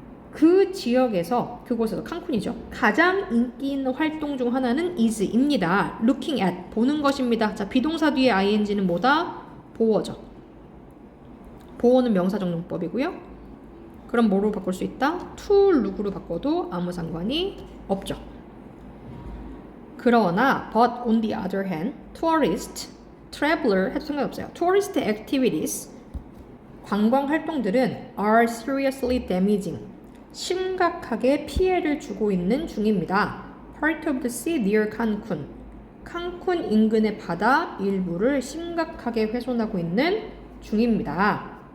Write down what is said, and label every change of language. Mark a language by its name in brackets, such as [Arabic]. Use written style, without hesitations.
[Korean] 그 지역에서, 그곳에서 칸쿤이죠. 가장 인기 있는 활동 중 하나는 is입니다. [English] looking at, [Korean] 보는 것입니다. 자, 비동사 뒤에 ing는 뭐다? 보어죠. 보어는 명사적 용법이고요. 그럼 뭐로 바꿀 수 있다? [English] to look [Korean] 으로 바꿔도 아무 상관이 없죠. [English] 그러나 but on the other hand, tourist, traveler [Korean] 해도 상관없어요. [English] tourist activities, [Korean] 관광 활동들은 [English] are seriously damaging, [Korean] 심각하게 피해를 주고 있는 중입니다. [English] part of the sea near Cancun, [Korean] 칸쿤 인근의 바다 일부를 심각하게 훼손하고 있는 중입니다.